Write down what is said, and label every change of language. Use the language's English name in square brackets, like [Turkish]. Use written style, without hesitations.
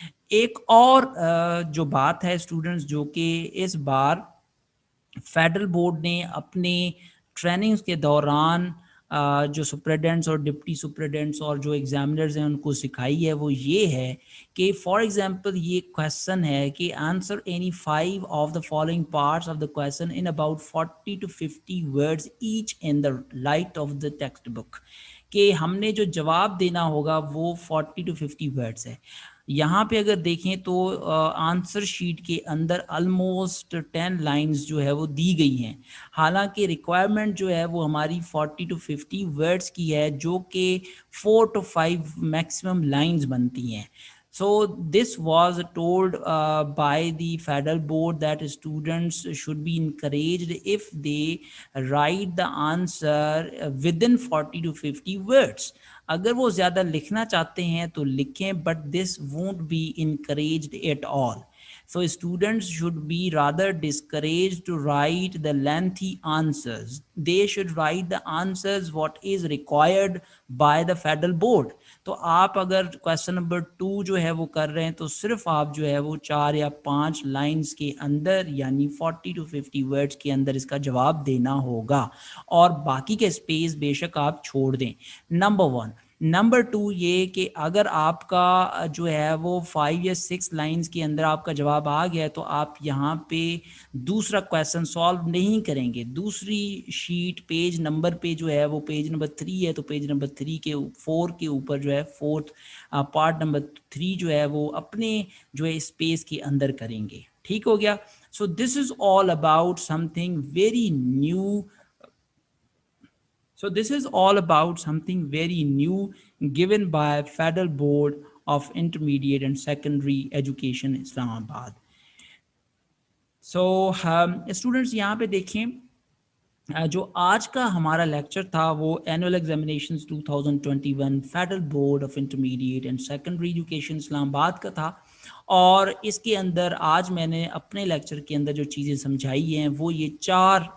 [Urdu] ایک اور جو بات ہے اسٹوڈنٹس، جو کہ اس بار فیڈرل بورڈ نے اپنے ٹریننگز کے دوران جو سپریڈنٹس اور ڈپٹی سپریڈنٹس اور جو ایگزامنرز ہیں ان کو سکھائی ہے، وہ یہ ہے کہ فار ایگزامپل یہ کویسچن ہے کہ [English] answer any 5 of the following parts of the question in about 40 to 50 words each in the light of the textbook, [Urdu] کہ ہم نے جو جواب دینا ہوگا وہ 40 to 50 words ہے. یہاں پہ اگر دیکھیں تو آنسر شیٹ کے اندر آلموسٹ 10 لائنز جو ہے وہ دی گئی ہیں، حالانکہ ریکوائرمنٹ جو ہے وہ ہماری 40 to 50 words کی ہے، جو کہ 4 to 5 میکسیمم لائنز بنتی ہیں. [English] So this was told by the federal board that students should be encouraged if they write the answer within 40 to 50 words. [Urdu] اگر وہ زیادہ لکھنا چاہتے ہیں تو لکھیں، [English] but this won't be encouraged at all. So students should be rather discouraged to write the lengthy answers. They should write the answers what is required by the federal board. [Urdu] تو آپ اگر کویسچن نمبر 2 جو ہے وہ کر رہے ہیں تو صرف آپ جو ہے وہ 4 یا 5 لائنز کے اندر یعنی 40 to 50 words کے اندر اس کا جواب دینا ہوگا، اور باقی کے اسپیس بے شک آپ چھوڑ دیں. نمبر 1. نمبر 2 یہ کہ اگر آپ کا جو ہے وہ 5 یا 6 لائنز کے اندر آپ کا جواب آ گیا تو آپ یہاں پہ دوسرا کویسچن سالو نہیں کریں گے. دوسری شیٹ پیج نمبر پہ جو ہے وہ پیج نمبر 3 ہے، تو پیج نمبر 3 کے 4 کے اوپر جو ہے 4th پارٹ نمبر 3 جو ہے وہ اپنے جو ہے اسپیس کے اندر کریں گے. ٹھیک ہو گیا. [English] So this is all about something very new. So this is all about something very new given by Federal Board of Intermediate and Secondary Education Islamabad. So students [Urdu] یہاں پہ دیکھیں جو آج کا ہمارا لیکچر تھا وہ annual examinations 2021 federal board of intermediate and secondary education اسلام آباد کا تھا، اور اس کے اندر آج میں نے اپنے لیکچر کے اندر جو چیزیں سمجھائی ہیں وہ یہ 4